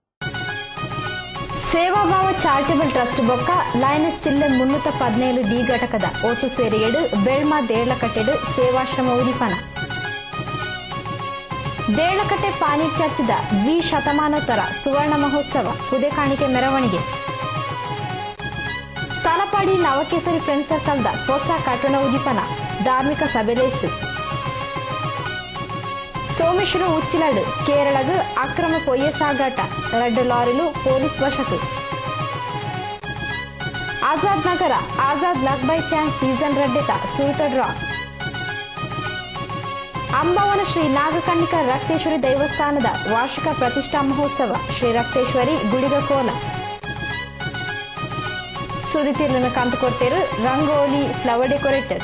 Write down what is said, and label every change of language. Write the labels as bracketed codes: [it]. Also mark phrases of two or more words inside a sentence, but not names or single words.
[tcy] ಸೇವಾಭಾವ ಚಾರಿಟಬಲ್ ಟ್ರಸ್ಟ್ ಬೊಕ್ಕ ಲಯನಸ್ ಜಿಲ್ಲೆ 317 ಡಿ ಘಟಕದ ಒಟ್ಟು ಸೇರಿಯಡು ಬೆಳ್ಮ ದೇಳಕಟ್ಟೆಡು ಸೇವಾಶ್ರಮ ಉದಿಪನ ದೇಳಕಟ್ಟೆ ಪಾನಿ ಚರ್ಚಿದ ಶತಮಾನೋತ್ತರ ಸುವರ್ಣ ಮಹೋತ್ಸವ ಪುದೆ ಕಾಣಿಕೆ ಮೆರವಣಿಗೆ ತಲಪಾಡಿ ನವಕೇಸರಿ ಫ್ರೆಂಡ್ ಸರ್ಕಲ್ದ ಹೊಸ ಕಟ್ಟಡ ಉದಿಪನ ಧಾರ್ಮಿಕ ಸಭೆಲೇಸು ಸೋಮೇಶ್ವರ ಉಚ್ಚಿಲಡು ಕೇರಳಗು ಅಕ್ರಮ ಪೊಯ್ಯ ಸಾಗಾಟ 2 ಲಾರಿಲು ಪೊಲೀಸ್ ವಶಕ್ಕೆ ಆಜಾದ್ ನಗರ ಆಜಾದ್ ಲಕ್ ಬೈ ಚಾನ್ಸ್ ಸೀಸನ್ 2 ಸುರುತ ಡ್ರಾ ಅಂಬವನ ಶ್ರೀ ನಾಗಕನ್ನಿಕಾ ರಕ್ತೇಶ್ವರಿ ದೈವಸ್ಥಾನದ ವಾರ್ಷಿಕ ಪ್ರತಿಷ್ಠಾ ಮಹೋತ್ಸವ ಶ್ರೀ ರಕ್ತೇಶ್ವರಿ ಗುಡಿಗ ಕೋಲ ಸುದ್ದಿತಿರ್ಲಿನ ಕಂತುಕೊಡ್ತೇರು ರಂಗೋಲಿ ಫ್ಲವರ್ ಡೆಕೋರೇಟರ್ಸ್.